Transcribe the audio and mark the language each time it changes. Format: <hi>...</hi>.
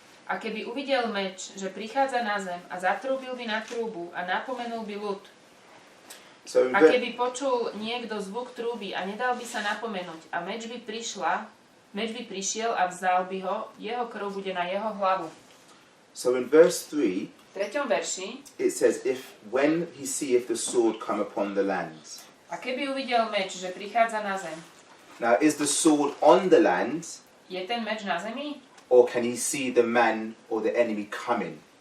<sk>A keby uvidel meč, že prichádza na zem a zatrúbil by na trúbu a napomenul by ľud, a keby počul niekto zvuk trúby a nedal by sa napomenúť a meč by prišiel a vzal by ho, jeho krv bude na jeho hlavu.</sk> <en>So in verse 3,</en> <sk>V 3. verši:</sk> <en>it says, when he seeth the sword come upon the land.</en> <sk>A keby uvidel meč, že prichádza na zem.</sk> <en>Now, is the sword on the land,</en> <sk>Je ten meč na zemi?</sk> <en>or can he see the man or the enemy coming?</en>